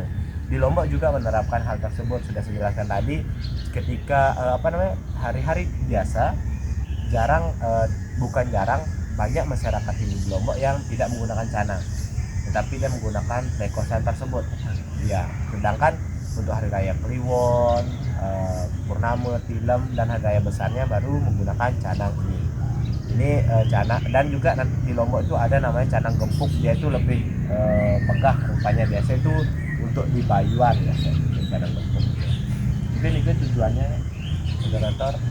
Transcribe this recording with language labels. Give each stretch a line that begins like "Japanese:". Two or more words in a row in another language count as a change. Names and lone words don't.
Indonesian: Di Lombok juga menerapkan hal tersebut, sudah saya jelaskan tadi. Ketika hari-hari biasa, bukan jarang banyak masyarakat Hindu di Lombok yang tidak menggunakan canang, tetapi dia menggunakan pekosan tersebut. Ya, sedangkan untuk hari raya Kliwon, purnama, tilem, dan hari raya besarnya baru menggunakan canang ini. Ini canang, dan juga nanti di Lombok itu ada namanya canang gempuk, dia itu lebih megah rupanya, biasa itu untuk di bayuan ya, canang gempuk. Mungkin itu tujuannya, moderator.